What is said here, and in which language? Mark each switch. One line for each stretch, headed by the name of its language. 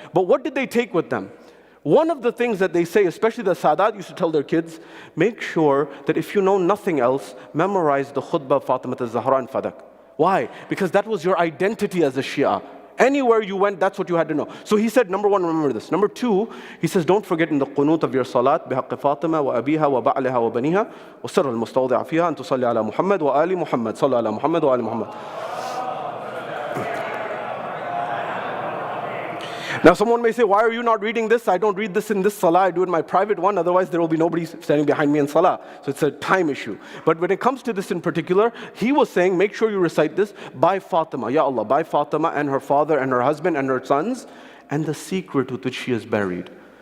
English: But what did they take with them? One of the things that they say, especially the Sadat used to tell their kids, make sure that if you know nothing else, memorize the khutbah of Fatima Zahra and Fadak. Why? Because that was your identity as a Shia. Anywhere you went, that's what you had to know. So he said, number 1, remember this. Number 2, he says, don't forget in the qunut of your salat,
Arabic: بِحَقِّ فَاطِمَةَ وَأَبِيهَا وَبَعْلِهَا وَبَنِيهَا وَسِرَّ الْمُسْتَوْضِعَ فِيهَا أَن تُصَلِّ عَلَى مُحَمَّدٍ وَآلِ مُحَمَّدٍ صَلَّ عَلَى مُحَمَّدٍ وَآلِ مُحَمَّدٍ.
English: Now someone may say, why are you not reading this? I don't read this in this salah, I do it in my private one, otherwise there will be nobody standing behind me in salah. So it's a time issue. But when it comes to this in particular, he was saying, make sure you recite this by Fatima, Ya Allah, by Fatima and her father and her husband and her sons, and the secret with which she is buried.